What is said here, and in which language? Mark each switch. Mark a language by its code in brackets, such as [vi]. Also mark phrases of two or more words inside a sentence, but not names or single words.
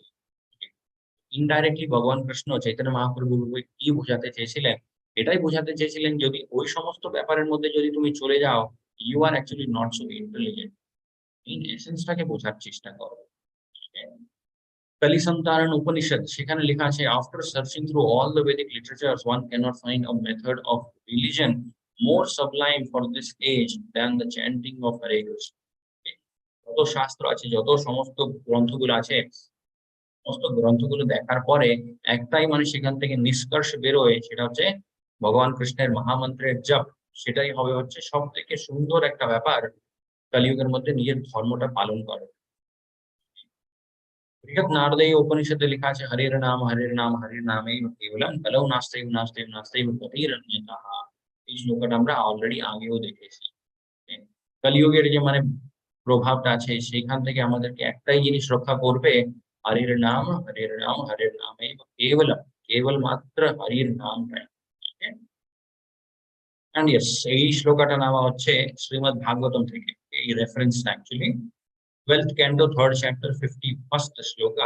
[bn] ইনডাইরেক্টলি ভগবান কৃষ্ণ চৈতন্য মহাপ্রভুকে কি বোঝাতে চেয়েছিলেন? এটাই বোঝাতে চেয়েছিলেন যদি ওই সমস্ত ব্যাপারের মধ্যে যদি তুমি চলে যাও, [en] You are actually not so intelligent. [bn] এই এসেন্সটাকে বোঝার চেষ্টা করো। কালিসন্তারণ উপনিষদ, সেখানে লেখা আছে, [en] After searching through all the Vedic literatures one cannot find a method of religion more sublime for this age than the chanting of Hare Krishna. [bn] যত শাস্ত্র আছে, যত সমস্ত গ্রন্থগুলো আছে, সমস্ত গ্রন্থগুলো দেখার পরে একটাই মানে সেখান থেকে নিষ্কর্ষ বেরোয়, সেটা হচ্ছে ভগবান কৃষ্ণের মহামন্ত্রের জপ। সেটাই হবে হচ্ছে সব থেকে সুন্দর একটা ব্যাপার কলিযুগের মধ্যে নিজের ধর্মটা পালন করে। বৃহৎ নারদীয় উপনিষদে লেখা আছে, [sa] হরের নাম হরের নামেই কেবলম কলৌ নাস্তেব নাস্তেব নাস্তেব গতিরন্যতঃ। [bn] এই শ্লোকটা আমরা অলরেডি আগেও দেখেছি। কলিযুগের যে মানে প্রভাবটা আছে সেখান থেকে আমাদেরকে একটাই জিনিস রক্ষা করবে, [sa] হরের নাম হরের নামেই কেবলম, [bn] কেবল মাত্র হরির নামটাই। [en] And yes, [bn] এই শ্লোকটা নেওয়া হচ্ছে শ্রীমদ্ ভাগবতম থেকে, এই রেফারেন্সটা অ্যাকচুয়ালি [en] 12th canto 3rd chapter 51st [bn] শ্লোকা।